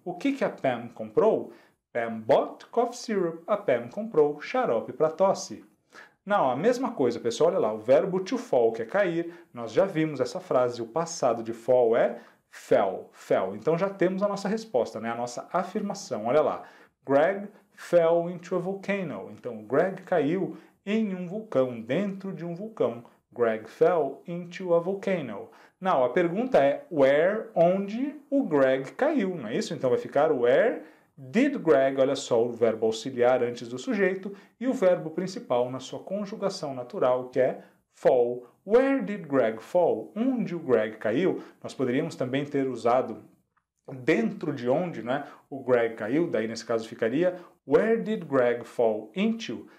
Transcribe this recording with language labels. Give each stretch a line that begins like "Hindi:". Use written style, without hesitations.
Portuguese: O que a Pam comprou?
English: Pam bought cough syrup.
Portuguese: A Pam comprou xarope para tosse. Não, a mesma coisa, pessoal, olha lá, o verbo to fall, que é cair, nós já vimos essa frase, o passado de fall é fell, fell. Então já temos a nossa resposta, né? A nossa afirmação, olha lá.
English: Greg fell into a volcano.
Portuguese: Então, Greg caiu em um vulcão, dentro de um vulcão.
English: Greg fell into a volcano.
Portuguese: Não, a pergunta é where, onde o Greg caiu, não é isso? Então vai ficar
English: where did Greg,
Portuguese: olha só o verbo auxiliar antes do sujeito e o verbo principal na sua conjugação natural, que é fall.
English: Where did Greg fall?
Portuguese: Onde o Greg caiu? Nós poderíamos também ter usado dentro de onde, né, o Greg caiu, daí nesse caso ficaria
English: where did Greg fall into?